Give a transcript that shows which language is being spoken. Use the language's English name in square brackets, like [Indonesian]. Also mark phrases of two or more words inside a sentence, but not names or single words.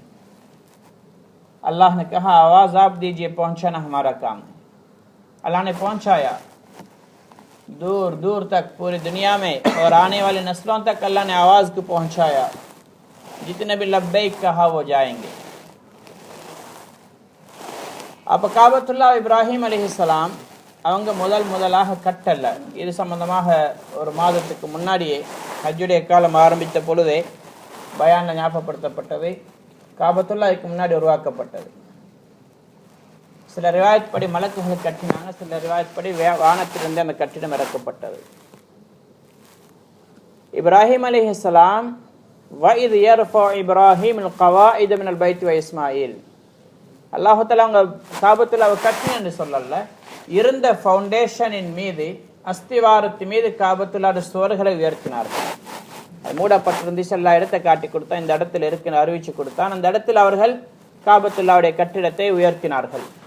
[Hindi] अल्लाह ने कहा आवाज़ आप दीजिए, पहुँचाना हमारा काम है। अल्लाह ने पहुँचाया दूर दूर तक, पूरी दुनिया में और आने वाली नस्लों तक अल्लाह ने आवाज़ को पहुँचाया। जितने भी लब्बैक कहा वो जाएंगे। [Tamil] அப்போ காபத்துல்லா [Arabic] إبراهيم عليه السلام [Tamil] அவங்க முதலாக கட்டல. இது சம்பந்தமாக ஒரு மாதத்துக்கு முன்னாடியே ஹஜ்ஜுடைய காலம் ஆரம்பித்த பொழுதே பயான்ல ஞாபகப்படுத்தப்பட்டது. காபத்துல்லா இதுக்கு முன்னாடி உருவாக்கப்பட்டது. சில ரிவாயத் படி மலக்குகள் கட்டினாங்க, சில ரிவாயத் படி வானத்திலிருந்து அந்த கட்டிடம் இறக்கப்பட்டது. [Arabic] إبراهيم عليه السلام وَإِذْ يَرْفَعُ إِبْرَاهِيمُ الْقَوَاعِدَ مِنَ الْبَيْتِ وَإِسْمَاعِيلُ. الله تعالى [Tamil] அவங்க காபத்துல்லாவை கட்டினு சொல்லல, இருந்த ஃபவுண்டேஷனின் மீது, அஸ்திவாரத்தின் மீது காபத்துல்லாவுடைய சுவர்களை உயர்த்தினார்கள். அது மூடப்பட்டிருந்துச்சு, எல்லா இடத்தை காட்டி கொடுத்தான், இந்த இடத்துல இருக்குன்னு அறிவிச்சு கொடுத்தான். அந்த இடத்தில் அவர்கள் காபத்துல்லாவுடைய கட்டிடத்தை உயர்த்தினார்கள்.